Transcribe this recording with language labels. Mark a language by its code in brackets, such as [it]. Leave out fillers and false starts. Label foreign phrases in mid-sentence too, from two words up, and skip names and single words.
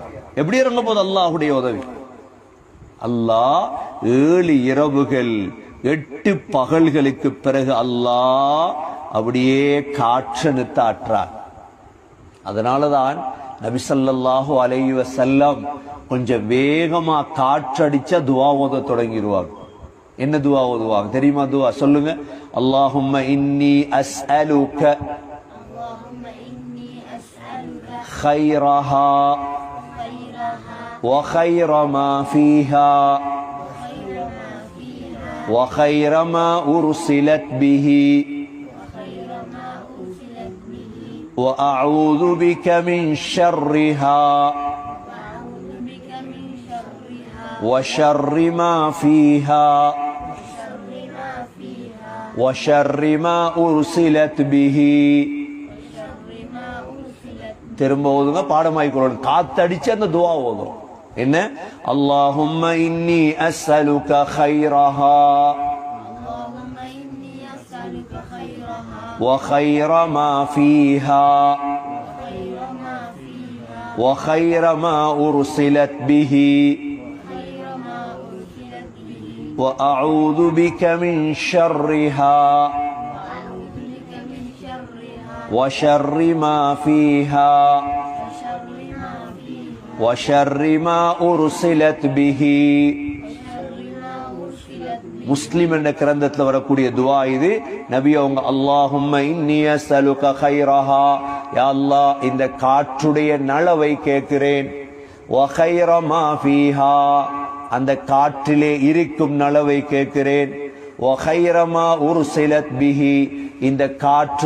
[ta] எப்படி இறங்க போது அல்லாஹ்வுடைய உதவி? அல்லாஹ் 7 இரவுகள் 8 பகல்களுக்கு பிறகு அல்லாஹ் அப்படியே காற்றனுத்தாற்றார். அதனாலதான் நபி [ar] صلى الله عليه وسلم [ta] கொஞ்சம் வேகமா காற்றடிச்சா துஆ ஓத தொடங்கிடுவாங்க. என்ன துஆ ஓதுவாங்க தெரியுமா? துஆ சொல்லுங்க. [ar] اللهم إني أسألك خيرها وخير ما فيها وخير ما أرسلت به وأعوذ بك من شرها وشر ما فيها وشر ما أرسلت به. [ta] திரும்ப ஓதுங்க, பாடமாய்க்கொள்ளணும். காத்தடிச்சு அந்த துஆ ஓதும். என்ன? [ar] اللهم إني أسألك خيرها وخير ما فيها وخير ما أرسلت به وأعوذ بك من شرها وشر ما فيها وشر ما أرسلت به. [ta] முஸ்லிம் என்ற கிரந்தத்தில் வரக்கூடிய துஆ இது. நபி அவங்க [ar] اللهم إني أسألك خيرها, يا الله [ta] இந்த காற்றுடைய நலவை கேட்கிறேன், [ar] وخير ما فيها [ta] அந்த காற்றிலே இருக்கும் நலவை கேட்கிறேன், [ar] وخير ما أرسلت به [ta] இந்த காற்று